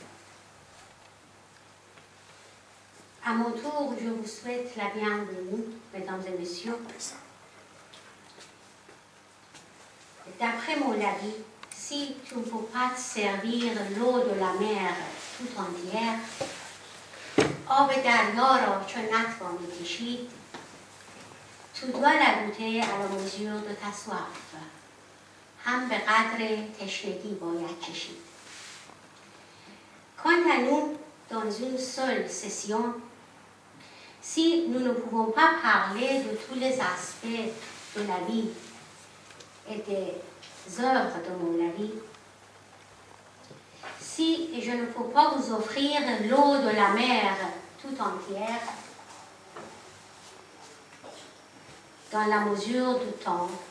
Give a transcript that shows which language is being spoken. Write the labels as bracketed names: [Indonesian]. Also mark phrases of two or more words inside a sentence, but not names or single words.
[French] À mon tour, je vous souhaite la bienvenue, mesdames et messieurs. D'après Moulavi, si tu ne peux pas te servir l'eau de la mer tout entière, [Persian] آب دریا را چون نتوانی کشید [French] تو dois la goûter à la mesure de ta soif. [Persian] هم به قدر تشنگی باید کشید. [French] Quant à nous, dans une seule session, si nous ne pouvons pas parler de tous les aspects de la vie et des œuvres de Moulavi, si je ne peux pas vous offrir l'eau de la mer tout entière, dans la mesure du temps